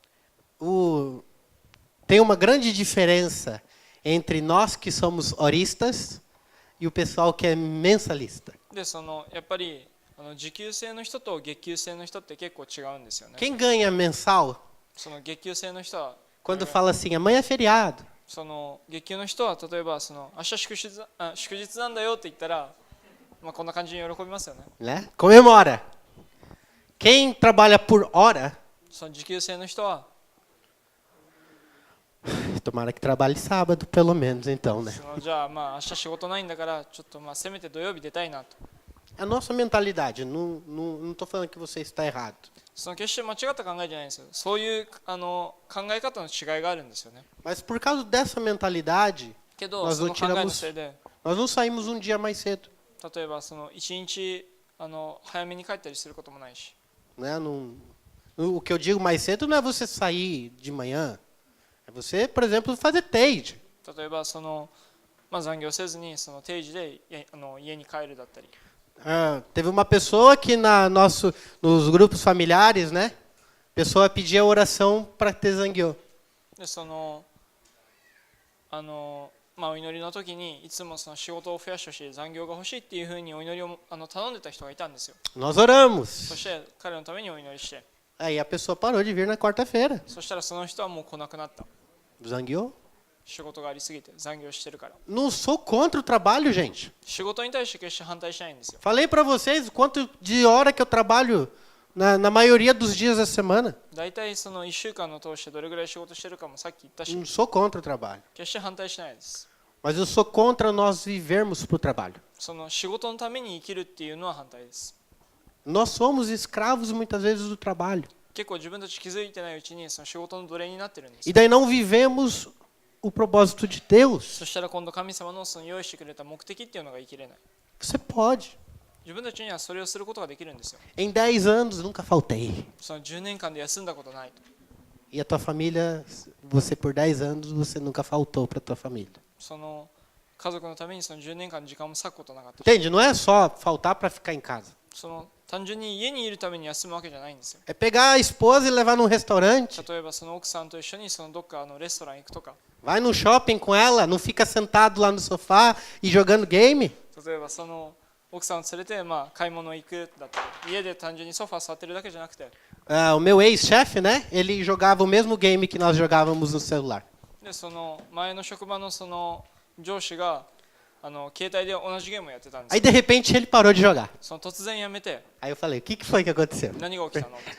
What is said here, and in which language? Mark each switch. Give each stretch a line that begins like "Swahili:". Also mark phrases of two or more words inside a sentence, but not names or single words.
Portuguese: Tem uma grande diferença entre nós que somos horistas e o pessoal que é mensalista.
Japanese: でそのやっぱり時給制の人と月給制の人って結構違うんですよね。
Portuguese: Quem ganha mensal,
Japanese: その月給制の人は
Portuguese: quando fala assim, amanhã é feriado,
Japanese: その月給の人は例えばその明日祝日なんだよって言ったら、まあ、こんな感じに喜びますよね。
Portuguese: né? Comemora. Quem trabalha por hora,
Japanese: その時給制の人は
Portuguese: tomara que trabalhe sábado, pelo menos, então, né?
Japanese: そのじゃあまあ明日仕事ないんだからちょっとまあせめて土曜日出たいなと。
Portuguese: É a nossa mentalidade. Não estou falando que você está errado.
Japanese: その決して間違った考えじゃないんですよ。そういう考え方の違いがあるんですよね。
Portuguese: Mas por causa dessa mentalidade,
Japanese: けど
Portuguese: nós
Japanese: そ
Portuguese: não
Japanese: の考えの
Portuguese: tiramos,
Japanese: せいで
Portuguese: nós não saímos um dia mais cedo.
Japanese: 例えばその一日早めに帰ったりすることもないし。
Portuguese: Né? O que eu digo mais cedo não é você sair de manhã. É você, por exemplo, fazer trade.
Japanese: 例えばそのまあ、残業せずにその定時で家に帰るだったり。
Portuguese: Teve uma pessoa que nos grupos familiares, né? A pessoa pedia oração para ter zangueô.
Japanese: でまあ、お祈りの時にいつもその仕事を増やしてほしい、残業が欲しいっていうふうにお祈りを頼んでた人がいたんですよ。
Portuguese: Nós oramos.
Japanese: そして彼のためにお祈りして、
Portuguese: Aí a pessoa parou de vir na quarta-feira.
Japanese: そしたらその人はもう来なくなった。
Portuguese: Zangueou?
Japanese: 仕事がありすぎて残業してるから。
Portuguese: Não sou contra o trabalho, gente.
Japanese: 仕事に対して決して反対しないんですよ。
Portuguese: Falei para vocês o quanto de hora que eu trabalho na maioria dos dias da semana.
Japanese: 大体その1週間の通してどれぐらい仕事してるかもさっき言ったし、
Portuguese: Não sou contra o trabalho.
Japanese: 決して反対しないです。
Portuguese: Mas eu sou contra nós vivermos para o trabalho.
Japanese: その仕事のために生きるっていうのは反対です。
Portuguese: Nós somos escravos muitas vezes do trabalho.
Japanese: 結構自分たち気づいてないうちにその仕事の奴隷になってるんです
Portuguese: E。daí não vivemos o propósito de Deus.
Japanese: そしたら今度神様のその用意してくれた目的っていうのが生きれない。
Portuguese: Você pode.
Japanese: 自分たちにはそれをすることができるんですよ。
Portuguese: Em 10 anos nunca faltei.
Japanese: その10年間で休んだことないと。
Portuguese: E a tua família, você por 10 anos, você nunca faltou para tua família.
Japanese: その家族のためにその10年間時間も割くことなかったし、
Portuguese: Entende? Não é só faltar para ficar em casa.
Japanese: その単純に家にいるために休むわけじゃないんですよ。
Portuguese: É pegar a esposa e levar num restaurante.
Japanese: 例えばその奥さんと一緒にそのどっかレストラン行くとか、
Portuguese: Vai no shopping com ela, não fica sentado lá no sofá e jogando game.
Japanese: 例えばその奥さんを連れて買い物行くだったり、家で単純にソファー座ってるだけじゃなくて、
Portuguese: O meu ex-chefe, né? Ele jogava o mesmo game que nós jogávamos no celular.
Japanese: でその前の職場のその上司が携帯で同じゲームをやってたんです
Portuguese: Aí
Japanese: よ。
Portuguese: de repente ele parou de jogar.
Japanese: その突然やめて、
Portuguese: Aí eu falei, o que foi que aconteceu?
Japanese: 何が起きたのって。